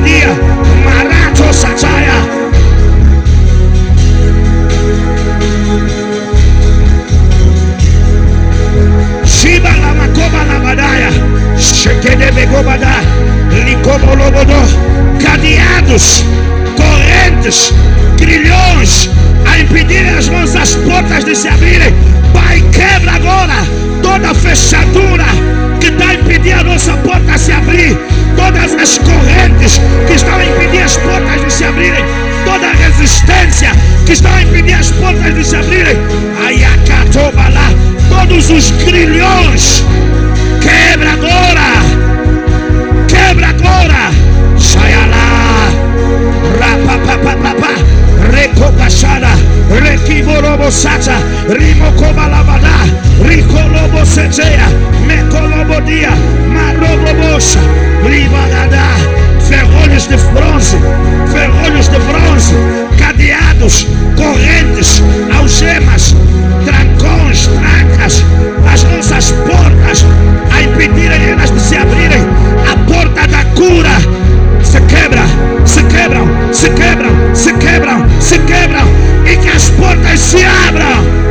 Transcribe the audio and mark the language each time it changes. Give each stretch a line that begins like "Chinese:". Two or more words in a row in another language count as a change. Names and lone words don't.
Portuguese: Lebekia, Marato Sataya. Shiba la makoba la badaya, Shekede begobada, Likobo lobodo, cadeados, correntes, grilhões, a impedirem as nossas portas de se abrirem. Pai, quebra agora toda fechadura que está a impedir a nossa porta a se abrir, todas as correntes que estão a impedir as portas de se abrirem, toda a resistência que está a impedir as portas de se abrirem. Ayakatobala, todos os grilhões, quebra agora, quebra agora. Shayala, rapapapapapa, recopachada, requiborobosata, rimocobalabada, ricolobosetea, mecolobodia, marobobosa, libagada, ferrolhos de bronze, cadeados, correntes, algemas, trancões, trancas, as nossas portas, a impedirem elas de se abrirem. A porta da cura se quebra, se quebram, se quebram, se quebram, se quebram, e que as portas se abram.